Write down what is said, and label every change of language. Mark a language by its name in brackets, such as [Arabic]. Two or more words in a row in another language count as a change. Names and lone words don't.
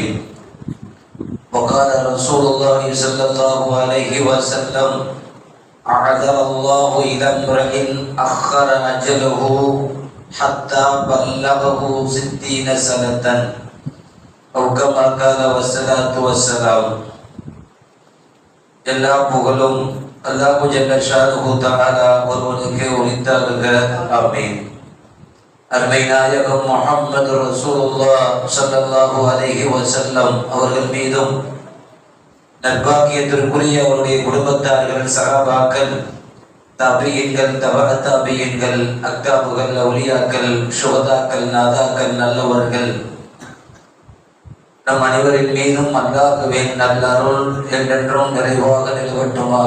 [Arabic] وقال رسول الله صلى الله عليه وسلم: أعذر الله إلى امرئ أخر أجله حتى بلغه 60 سنة أو كما قال والصلاة والسلام. [Tamil] எல்லா புகழும் அல்லாஹ் [Arabic] جل شانه تعالى [Tamil] ஒருவனுக்கே உரித்தாகுக. ஆமீன். அருமை நாயகம் முஹம்மது ரசூலுல்லாஹ் [Arabic] صلى الله عليه وسلم [Tamil] அவர்கள் மீதும் நற்பாக்கியத்திற்குரிய அவருடைய குடும்பத்தார்கள், சஹாபாக்கள், தாபியீன்கள், தபஅ தாபியீன்கள், அக்தாபுகள், அவுலியாக்கள், ஷுஹதாக்கள், நாதாக்கள், நல்லவர்கள் நம் அனைவரின் மீதும் அல்லாஹ்வின் நல்லருள் என்றென்றும் நிறைவாக நிலவட்டுமாக.